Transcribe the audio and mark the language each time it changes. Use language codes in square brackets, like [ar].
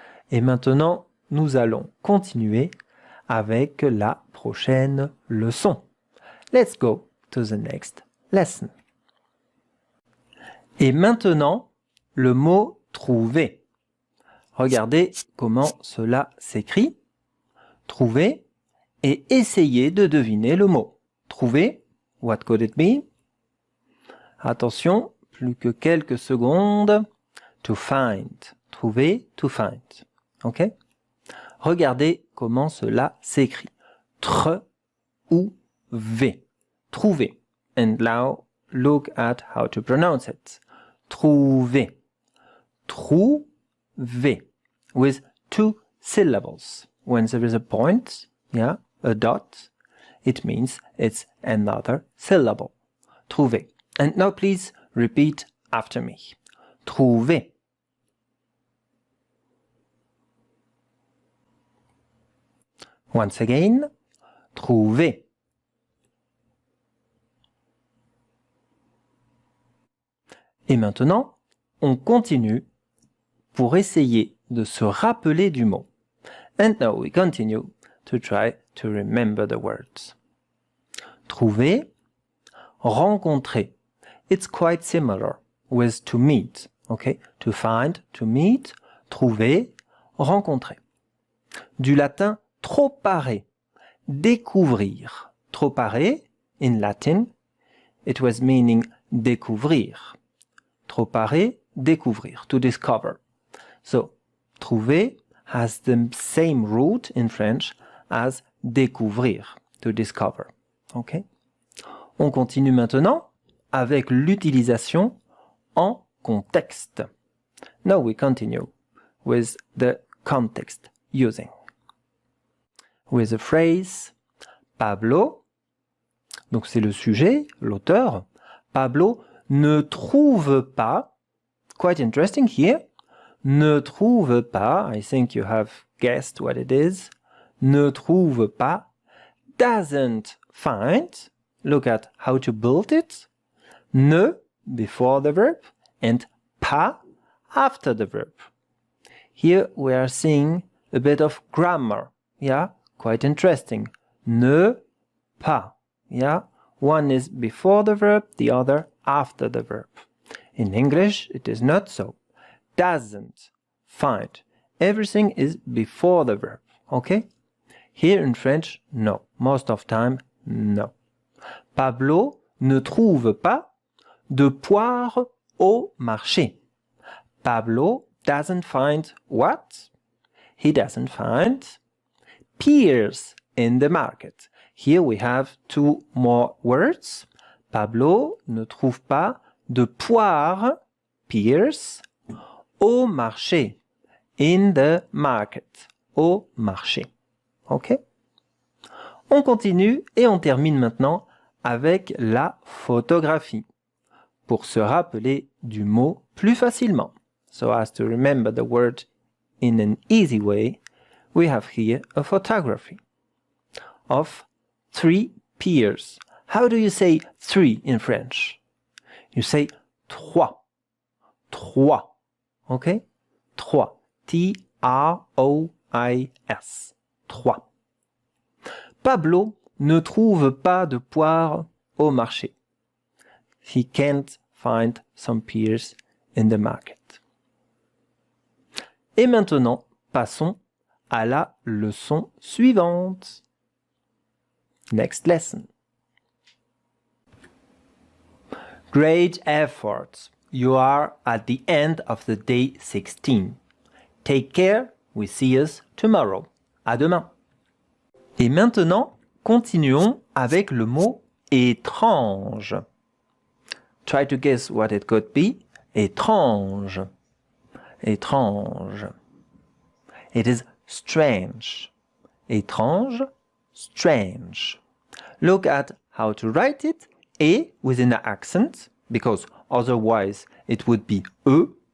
[fr] Et maintenant, nous allons continuer avec la prochaine leçon. [en] Let's go to the next lesson. [fr] Et maintenant, le mot trouver. Regardez comment cela s'écrit. Trouver et essayez de deviner le mot. [en] Trouver, what could it be? [fr] Attention, plus que quelques secondes. [en] To find. [fr] Trouver, [en] to find. Ok? [fr] Regardez comment cela s'écrit. Tr ou v. Trouver. [en] And now look at how to pronounce it. Trouver. Trouver. With two syllables. When there is a point, yeah, a dot, it means it's another syllable. Trouver. And now please repeat after me. [fr] Trouver. [en] Once again. Trouver. [fr] Et maintenant, on continue pour essayer de se rappeler du mot. [en] And now we continue to try to remember the words. Trouver, rencontrer. It's quite similar with to meet. Okay? To find, to meet, trouver, rencontrer. [fr] Du latin tropare, découvrir. [en] Tropare, in Latin, it was meaning découvrir. Tropare, découvrir, to discover. So, trouver has the same root in French as découvrir, to discover. Okay? [fr] On continue maintenant avec l'utilisation en contexte. [en] Now we continue with the context using. With the phrase [fr] Pablo, donc c'est le sujet, l'auteur. Pablo ne trouve pas, [en] quite interesting here, ne trouve pas, I think you have guessed what it is, ne trouve pas, doesn't find, look at how to build it, ne before the verb, and pas after the verb. Here we are seeing a bit of grammar, yeah, quite interesting. Ne pas, yeah, one is before the verb, the other after the verb. In English, it is not so. Doesn't find. Everything is before the verb, okay? Here in French, no. Most of time, no. [fr] Pablo ne trouve pas de poire au marché. [en] Pablo doesn't find what? He doesn't find pears in the market. Here we have two more words. [fr] Pablo ne trouve pas de poire, pears, au marché. [en] In the market. [fr] Au marché. [en] OK? [fr] On continue et on termine maintenant avec la photographie pour se rappeler du mot plus facilement. [en] So as to remember the word in an easy way, we have here a photography of 3 pears. How do you say 3 in French? You say trois. Trois. Okay? Trois. T-R-O-I-S. Trois. [fr] Pablo ne trouve pas de poire au marché. [en] He can't find some pears in the market. [fr] Et maintenant, passons à la leçon suivante. [en] Next lesson. Great effort. You are at the end of the day 16. Take care. We see us tomorrow. [fr] À demain. Et maintenant, continuons avec le mot étrange. [en] Try to guess what it could be. [fr] Étrange. Étrange. [en] It is strange. Étrange, strange. Look at how to write it. Et with an accent, because otherwise it would be E.